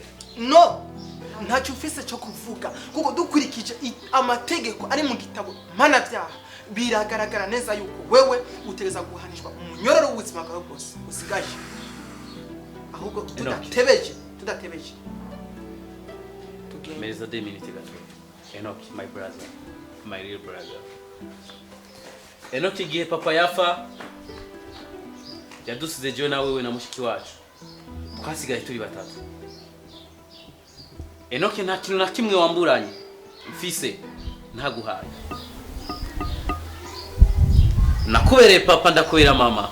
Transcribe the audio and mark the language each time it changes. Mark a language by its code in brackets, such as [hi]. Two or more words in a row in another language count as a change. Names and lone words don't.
[rn] No, ntacyo ufise cyo kuvuga kuko dukurikije amategeko ari mu gitabo mpanabyaha biragaragara neza yuko wewe utegeza guhanishwa umunyororo w'ubuzima bwawe bwose usigaje. Ahubwo tudatebeje. Meza 2 minutes gato. [en] Enoch, my brother, my real brother. [rn] Enoch igihe papa yafa yadusize jewe na wewe na mushiki wacu. Twasigaye turi batatu. Enoch nta kintu na kimwe wamburanye. Mfise ntaguhaye. Nakubereye papa ndakubera mama.